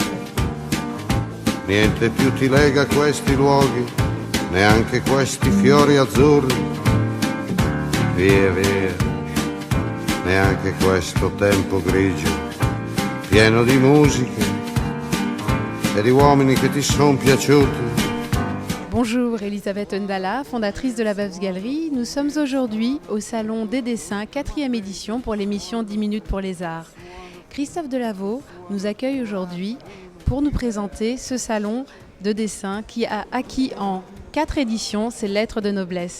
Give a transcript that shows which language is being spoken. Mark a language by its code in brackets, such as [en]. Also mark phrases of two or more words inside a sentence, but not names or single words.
[it] Niente più ti lega a questi luoghi, neanche questi fiori azzurri. Via, via, neanche questo tempo grigio, pieno di musiche e di uomini che ti sono piaciuti. [fr] Bonjour, Elisabeth Ndala, fondatrice de la Beuves Galerie. Nous sommes aujourd'hui au Salon des Dessins, 4e édition pour l'émission 10 minutes pour les arts. Christophe Delaveau nous accueille aujourd'hui pour nous présenter ce salon de dessin qui a acquis en 4 éditions ses lettres de noblesse.